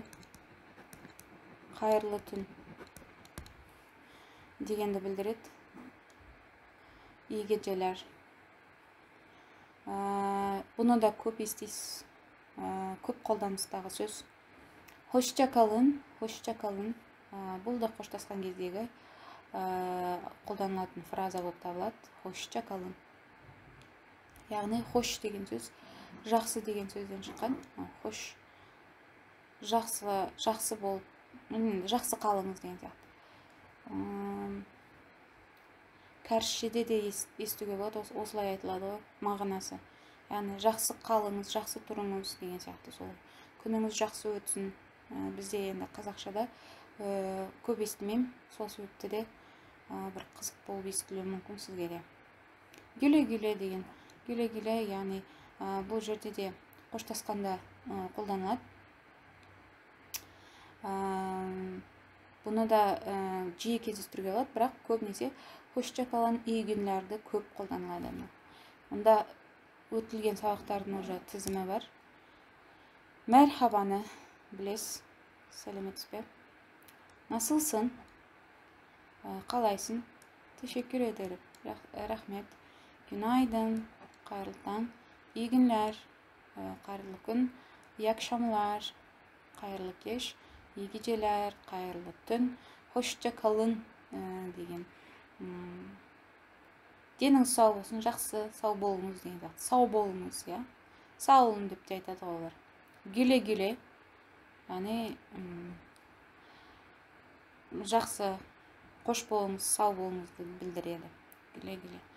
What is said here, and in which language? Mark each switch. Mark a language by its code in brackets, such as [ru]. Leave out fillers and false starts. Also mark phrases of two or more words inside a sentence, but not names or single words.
[kk] Қайырлы түн дегенді білдіреді. [tr] İyi geceler. [kk] Бұны да көп естисіз. Көп қолданыстағы сөз. [tr] Hoşça kalın, hoşça kalın. [kk] Бұл да қоштасқан кездегі қолданылатын фраза болып табылады. [tr] Hoşça kalın. [kk] Яғни хош деген сөз жақсы деген сөзден шыққан. Хош. Жақсы болып, жақсы қалыңыз деген сияқты. Кәршіде де естуге болады, осылай айтылады ғой, мағынасы. Яғни жақсы қалыңыз, жақсы тұрыңыз деген сияқты солай. Күніңіз жақсы өтсін. Бізде енді қазақшада көп естімеймін, сол себепті де бір қызық болып естілуі мүмкін сізге де. [tr] Güle-güle деген. Güle-güle, [kk] яғни бұл жерде де қоштасқанда қолданылады. Бұны да жиі кездестіруге болады, бірақ көбінесе [tr] hoşça kalın, iyi günlerді [kk] көп қолданылады. Онда өтілген сабақтардың уже тізімі бар. Merhaba'ны білесіз, сәлеметсіз бе? Nasılsın? Қалайсың? [tr] Teşekkür ederim, [kk] рахмет. Günaydın, қайырлы таң. [tr] İyi günler, [kk] қайырлы күн. [tr] İyi akşamlar, [kk] қайырлы кеш. [tr] İyi geceler, [kk] қайырлы түн. [tr] Hoşça kalın деген. [kk] Деніңіз сау болсын, жақсы, сау болыңыз деген сияқты. Сау болыңыз, иә. Сау болың деп те айтады олар. [tr] Güle-güle, [kk] яғни жақсы, қош болыңыз, сау болыңызды білдіреді. [tr] Güle-güle.